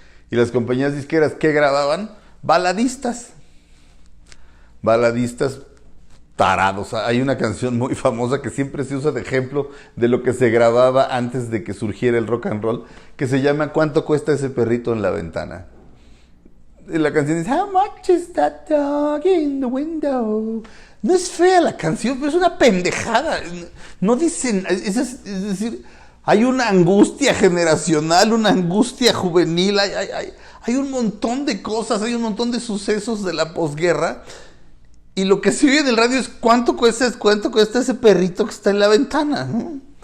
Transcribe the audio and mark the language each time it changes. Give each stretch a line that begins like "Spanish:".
Spanish: Y las compañías disqueras, ¿qué grababan? Baladistas. Baladistas tarados. Hay una canción muy famosa que siempre se usa de ejemplo de lo que se grababa antes de que surgiera el rock and roll, que se llama ¿Cuánto cuesta ese perrito en la ventana? Y la canción dice
English: How much is that dog in the window?
Spanish: No es fea la canción, pero es una pendejada. No dicen, es decir, hay una angustia generacional, una angustia juvenil, hay un montón de cosas, hay un montón de sucesos de la posguerra. Y lo que se oye en el radio es ¿cuánto cuesta ese perrito que está en la ventana? ¿No?